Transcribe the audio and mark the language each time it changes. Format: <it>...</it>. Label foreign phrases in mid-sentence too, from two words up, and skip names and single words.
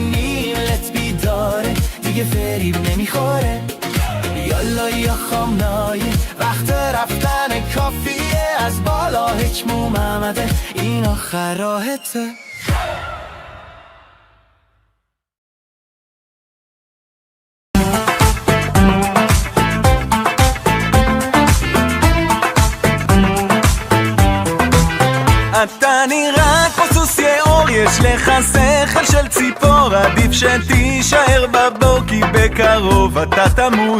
<fa>میلت بیداره دیگه فریب نمیخوره یالا یا خامنایه وقت رفتن کافیه از بالا حکم اومده این آخر راحته</fa> <he>אתה נראה כמו סוס יאור, יש לך שכל של ציפור, עדיף שתישאר בבור כי בקרוב אתה תמות.</he>